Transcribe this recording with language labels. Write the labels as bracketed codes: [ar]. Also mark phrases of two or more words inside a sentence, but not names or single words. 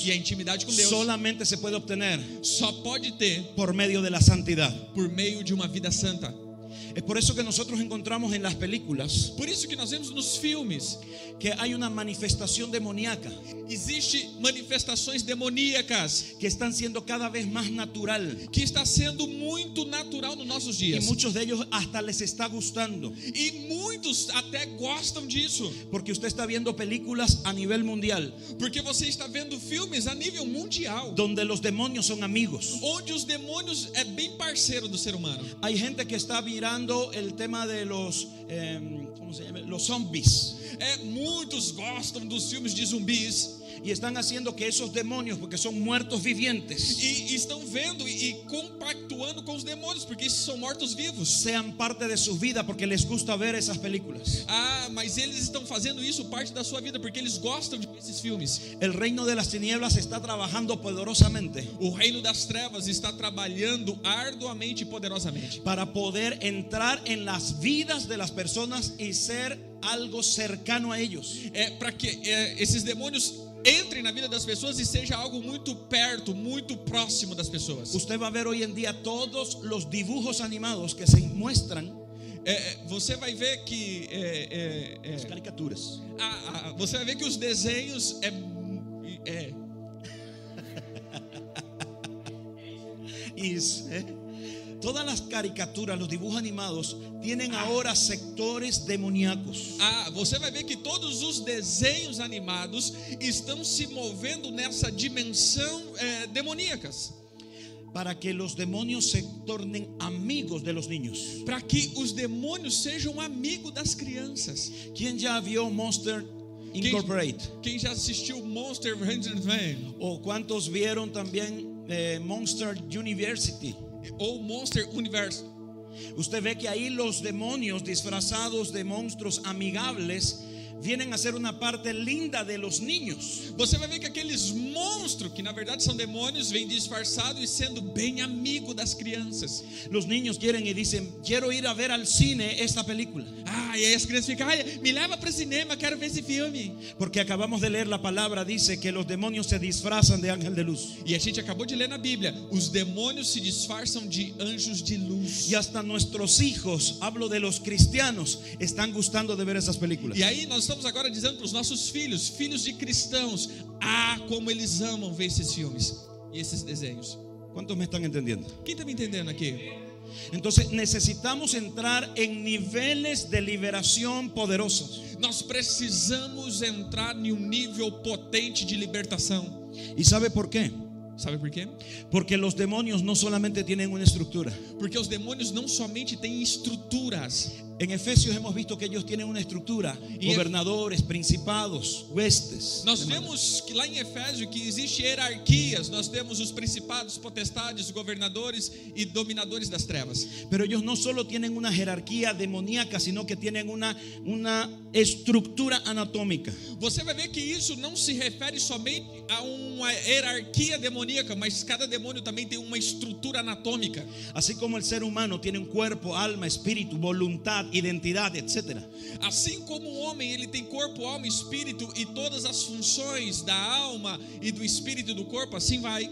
[pt] E a intimidade com Deus [es] solamente se puede obtener [pt] só pode ter [es] por medio de la santidad. [pt] por meio de uma vida santa. [es] Es por eso que nosotros encontramos en las películas [pt] Por isso que nós vemos nos filmes, [es] que hay una manifestación demoníaca [pt] existe manifestações demoníacas [es] que están siendo cada vez más natural. [pt] que está sendo muito natural nos nossos [es] Y [pt] dias. [es] muchos de ellos hasta les está gustando. [pt] E muitos até gostam disso, [es] Porque usted está viendo películas a nivel mundial [pt] porque você está vendo filmes a nível mundial, [es] donde los demonios son amigos. [pt] onde os demônios é bem parceiro do ser humano. [es] Hay gente que está mirando el tema de los, ¿cómo se llama? Los zombies. [pt] Muitos gostam dos filmes de zumbis [es] Y están haciendo que esos demonios, porque son muertos vivientes, [pt] e estão vendo e compactuando com os demônios, porque esses são mortos-vivos. [es] sean parte de su vida porque les gusta ver esas películas. [pt] Mas eles estão fazendo isso parte da sua vida, porque eles gostam de ver esses filmes. [es] El reino de las tinieblas está trabajando poderosamente [pt] O reino das trevas está trabalhando arduamente e poderosamente [es] para poder entrar en las vidas de las personas y ser algo cercano a ellos. [pt] para que esses demônios entrem na vida das pessoas e seja algo muito perto, muito próximo das pessoas. [es] Usted va a ver hoy en día todos los dibujos animados que se muestran, [pt] Você vai ver que [es] las caricaturas. [pt] você vai ver que os desenhos [es] Todas las caricaturas, los dibujos animados tienen ahora sectores demoníacos. [pt] Você vai ver que todos os desenhos animados estão se movendo nessa dimensão demoníacas, [es] Para que los demonios se tornen amigos de los niños. [pt] para que os demônios sejam amigos das crianças. [es] ¿Quién ya vio Monster Incorporated? [pt] Quem já assistiu Monster Hunter Van [es] ¿O cuántos vieron también Monster University? [pt] ou Monster Universe? [es] Usted ve que ahí los demonios disfrazados de monstruos amigables vienen a ser una parte linda de los niños. [pt] Você vai ver que aqueles monstros, que na verdade são demônios, vêm disfarçados e sendo bem amigo das crianças. [es] Los niños quieren y dicen: quiero ir a ver al cine esta película. [pt] E aí as crianças ficam: me leva para o cinema, quero ver esse filme. [es] Porque acabamos de leer la palabra, dice que los demonios se disfrazan de ángel de luz. [pt] E a gente acabou de ler na Bíblia: os demônios se disfarçam de anjos de luz. [es] Y hasta nuestros hijos, hablo de los cristianos, están gustando de ver esas películas. [pt] E aí nós estamos agora dizendo para os nossos filhos, filhos de cristãos, como eles amam ver esses filmes e esses desenhos. [es] ¿Cuántos me están entendiendo? [pt] Quem está me entendendo aqui? [es] Entonces necesitamos entrar en niveles de liberación poderosos. [pt] Nós precisamos entrar em um nível potente de libertação. [es] ¿Y sabe por qué? [pt] Sabe por quê? [es] Porque los demonios no solamente tienen una estructura. [pt] Porque os demônios não somente têm estruturas. [es] En Efesios hemos visto que ellos tienen una estructura: gobernadores, principados, huestes. [pt] Nós vemos que lá em Efésio que existe hierarquias. Nós temos os principados, potestades, governadores e dominadores das trevas. [es] Pero ellos no solo tienen una jerarquía demoníaca, sino que tienen una estructura anatómica. [pt] Você vai ver que isso não se refere somente a uma hierarquia demoníaca, mas cada demônio também tem uma estrutura anatômica. [es] Así como el ser humano tiene un cuerpo, alma, espíritu, voluntad, identidad, etc. [pt] Assim como o homem, ele tem corpo, alma, espírito e todas as funções da alma e do espírito e do corpo, assim vai.